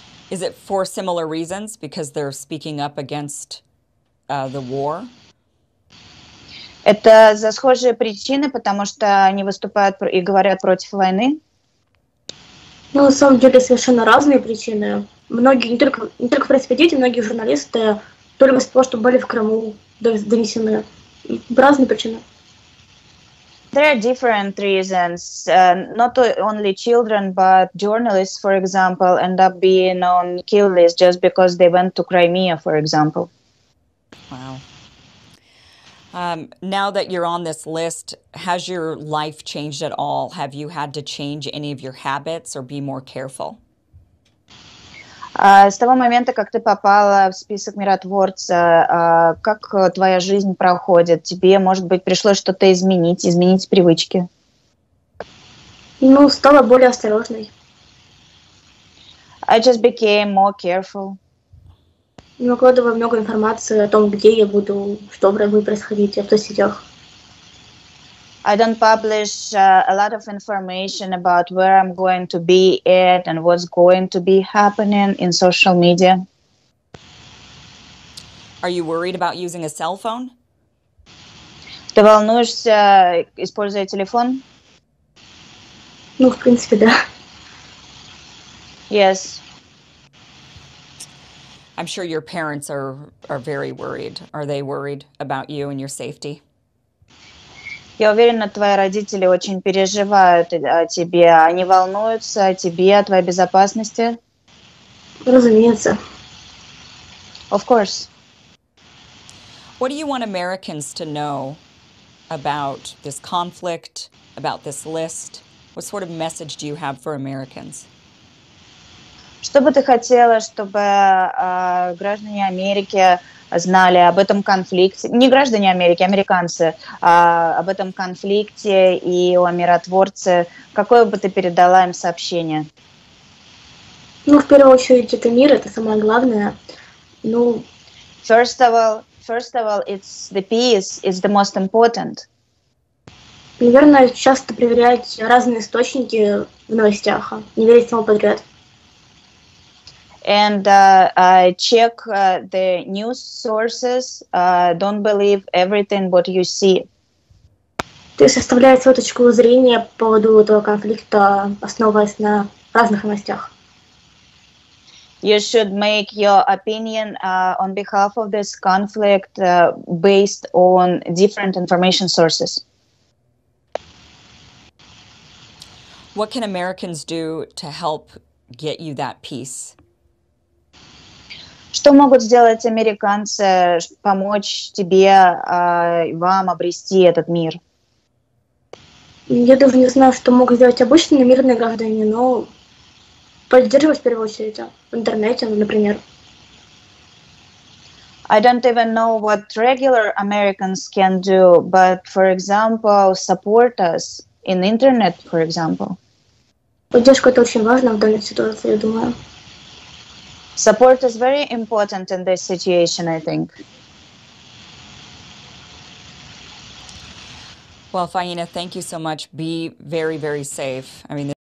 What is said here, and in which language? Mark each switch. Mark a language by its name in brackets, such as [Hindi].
[English] Is it for similar reasons, because they're speaking up against the war? [Russian] Это за схожие причины, потому что они выступают и говорят против войны? На самом деле совершенно разные причины. Многие, не только в принципе дети, многие журналисты только из-за того, что были в Крыму, донесены. Разные причины. [English] There are different reasons. Not only children, but journalists, for example, end up being on kill list just because they went to Crimea, for example. Wow. Now that you're on this list, has your life changed at all? Have you had to change any of your habits or be more careful? [Russian] С того момента, как ты попала в список миротворца, как твоя жизнь проходит? Тебе, может быть, пришлось что-то изменить привычки? Ну, стала более осторожной. [English] I just became more careful. [Russian] Не выкладываю много информации о том, где я буду, что будет происходить в соцсетях. [English] I don't publish a lot of information about where I'm going to be at and what's going to be happening in social media. Are you worried about using a cell phone? [Russian] Ты волнуешься, используя телефон? Ну, в принципе, да. [English] Yes. I'm sure your parents are very worried. Are they worried about you and your safety? [Russian] Я уверена, твои родители очень переживают о тебе. Они волнуются о тебе, о твоей безопасности. Разумеется. [English] Of course. What do you want Americans to know about this conflict, about this list? What sort of message do you have for Americans? [Russian] Что бы ты хотела, чтобы граждане Америки знали об этом конфликте? Не граждане Америки, американцы, об этом конфликте и о миротворце. Какое бы ты передала им сообщение? Ну, в первую очередь, это мир, это самое главное. Ну, [English] First of all, it's the peace is the most important. [Russian] наверное, часто проверять разные источники в новостях, не верить всему подряд. [English] And check the news sources. Don't believe everything what you see. [Russian] То есть составлять свою точку зрения по поводу этого конфликта, основываясь на разных новостях. [English] You should make your opinion on behalf of this conflict based on different information sources. What can Americans do to help get you that peace? [Russian] Что могут сделать американцы, помочь тебе, вам обрести этот мир? Я даже не знаю, что могут сделать обычные мирные граждане, но поддерживать в первую очередь в интернете, например. [English] I don't even know what regular Americans can do, but, for example, support us in internet, for example. [Russian] Поддержка это очень важно в данной ситуации, я думаю. [English] Support is very important in this situation, I think. Well, Faina, thank you so much. Be very, very safe. I mean,